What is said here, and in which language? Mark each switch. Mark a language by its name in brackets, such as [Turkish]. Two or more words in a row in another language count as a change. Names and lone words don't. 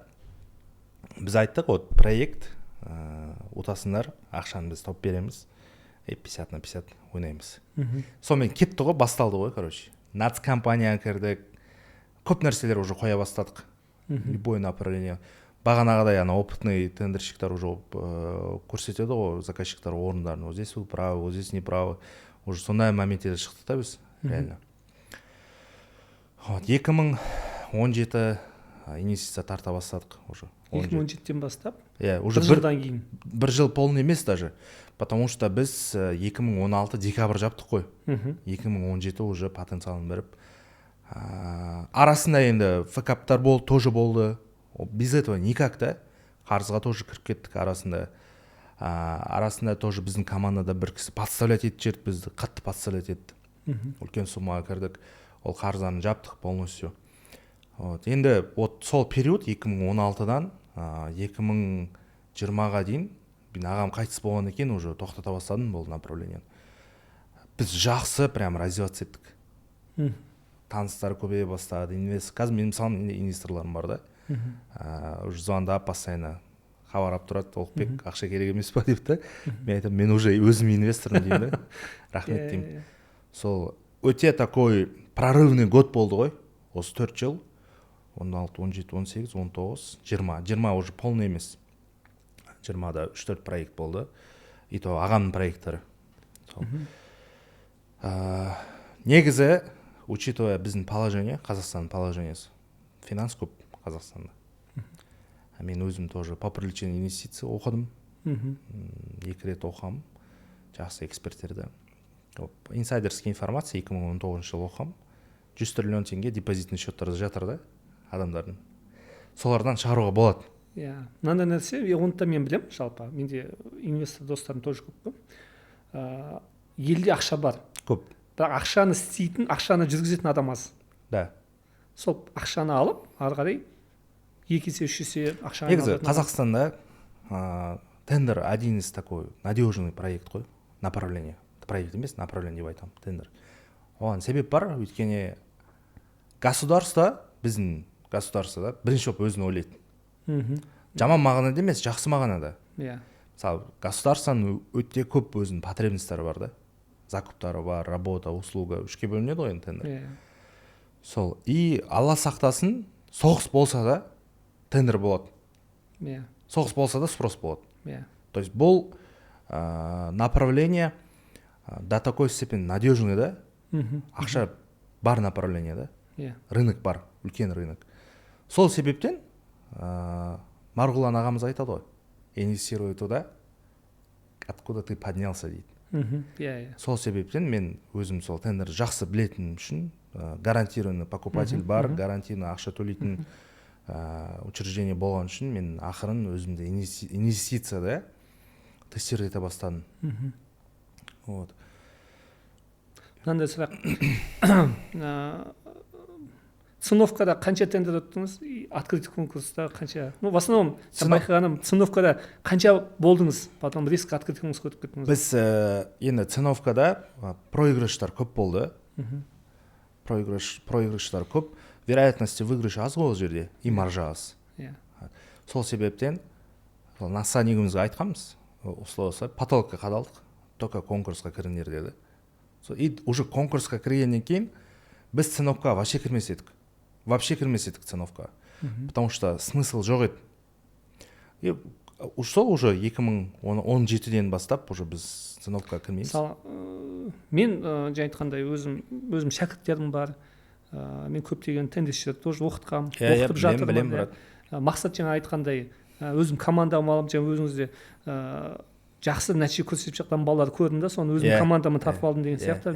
[Kazakh] Біз айттық, вот проект ұтасындар, ақшаны біз тауып береміз, 50/50 ойнаймыз. Сонымен кетті ғой, басталды ғой, короче. Нац компанияға кірдік, көп нәрселер уже қоя бастадық. [Russian] Любой направление. [Kazakh] Бағанағыдай ана опытный тендерщиктар уже көрсетеді ғой, заказчиктар орындарын. [Russian] Вот здесь вы правы, вот здесь не правы. [Kazakh] Уже сондай моментте шықты да біз, реально. 2017 инвестиция тарта бастадық уже. 2017-тен бастап? Уже бір жылдан кейін. Бір жыл полный емес даже. [Russian] Потому что [Kazakh] біз 2016 декабрь жаптық қой. 2017 уже потенциалын беріп. Арасында енді факаптар болды, тоже болды. [Russian] Без этого никак да. [Kazakh] Қарызға тоже кіріп кеттік арасында. Арасында тоже біздің командада бір кісі подставлять етіп жерді, бізді қатты подставлять етті. Үлкен суммаға кірдік. Ол қарызаны жаптық полностью. Енді сол период 2016-дан 2020-ға дейін мен ағам қайтыс болғаннан кейін уже тоқтата бастадым бұл направление. Біз жақсы [Russian] прям развиваться [Kazakh] еттік. Таныстар көбейе бастады. Қазір менің мысалы инвесторларым бар да. Уже звондап постоянно хабарлап тұрады, Толықбек ақша керек емес па деп та. Мен айтамын, мен уже өзім инвесторым деймін да. Рахмет деймін. Сол өте [Russian] такой прорывный год [Kazakh] болды ғой. Осы 4 жыл. 16, 17, 18, 19, 20. 20 уже полный емес. 20-да 3-4 проект болды. [Russian] И то [Kazakh] ағамның проекттары. Негізі, учитывая біздің положение, Қазақстанның положениесі, финанс көп Қазақстанда. Мен өзім тоже [Russian] по привлечению инвестиций [Kazakh] оқыдым. 2 рет оқам. Жақсы эксперттерді. [Russian] Инсайдерский информация [Kazakh] 2019 жыл оқам. 100 триллион теңге депозитный счеттарда жатыр да адамдардың. Солардан шығаруға болады. Мынандай нәрсе, оны да мен білем, жалпы. Менде инвестор достарым тоже көп қой. Елде ақша бар. Көп. Бірақ ақшаны істейтін, ақшаны жүргізетін адам аз. Да. Сол ақшаны алып, ары қарай 2 есе 3 есе ақшаны алып. Негізі Қазақстанда тендер [Russian] один из такой надежный проект [Kazakh] қой, направление. Проект емес, направление деп айтамын, тендер. Оған себеп бар, өйткені государство, біздің государство да бірінші болып өзін ойлайды. Жаман мағынада емес, жақсы мағынада. мысалы государственный өте көп өзінің потребностьтары бар да, закуптары бар, [Russian] работа, услуга, [Kazakh] үшке бөлінеді ғой енді тендер. Сол, и алла сақтасын, соғыс болса да тендер болады. Соғыс болса да спрос болады. [Russian] То есть бұл направление до такой степени надежный, да? [Kazakh] Ақша бар направление, да? Рынок бар, үлкен рынок. Сол себептен Марғұлан ағамыз айтады ғой, [Russian] инвестируй туда, откуда ты поднялся [Kazakh] дейді. Сол себептен мен өзім сол тендерді жақсы білетін үшін, [Russian] гарантированный покупатель [Kazakh] бар, гарантированный ақша төлейтін учреждение болған үшін мен ақырын өзімді инвестицияда тестировать ете бастадым. [Russian] Вот. [Kazakh] Мынандай сұрақ. Ценовкада қанша тендер өттіңіз? Открытый конкурста қанша? [Russian] Ну, в основном, [Kazakh] байқағаным, ценовкада қанша болдыңыз? [Russian] Потом риск открытый [Kazakh] конкурсқа өтіп кеттіңіз. Біз енді ценовкада проигрыштар көп болды. Проигрыштар көп. [Russian] Вероятности выигрыша [Kazakh] аз ғой ол жерде, [Russian] и маржа [Kazakh] аз. Сол себептен наса негімізге айтқанбыз, осылай потолокқа қадалдық, только конкурсқа кіріңдер деді. [Russian] И уже [Kazakh] конкурсқа кіргеннен кейін біз ценовкаға вообще кірмес едік ценовкаға, [Russian] потому что смысл [Kazakh] жоқ еді. И сол уже 2017-ден бастап уже біз ценовкаға кірмейміз. Мен жаңа айтқандай өзім шәкірттерім бар. Мен көптеген тендершілерді тоже оқытқам, оқытып жатырмын. Мақсат жаңа айтқандай, өзім командам алып, жаңа өзіңізде жақсы нәтиже көрсетіп жатқан балалар көрдім да, соны өзім командамы тартып алдым деген сияқты.